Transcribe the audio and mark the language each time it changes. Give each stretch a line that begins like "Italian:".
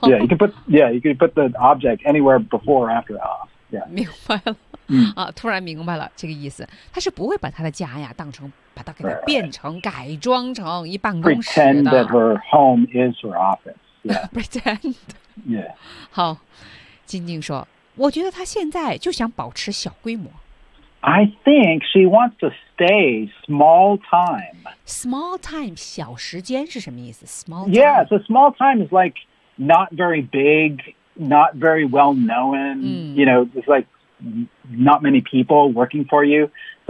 English: Yeah, you can put the object anywhere before or after off. Yeah.
Chinese: 明白了、 mm. 啊突然明白了这个意思。他是不会把他的家呀当成把他给他变成
English: right, right.
Chinese: 改装成一办公室的。
English: Pretend that her home is her office. Yeah. Pretend. Yeah.
Chinese: 好静静说。我觉得他现在就想保持小规模。
English: I think she wants to stay small time.
Chinese: Small time, 小时间是什么意思 ?Small time?
English: Yeah, so small time is like not very big, not very well known,、
Chinese: 嗯、
English: you know, it's like not many people working for you. So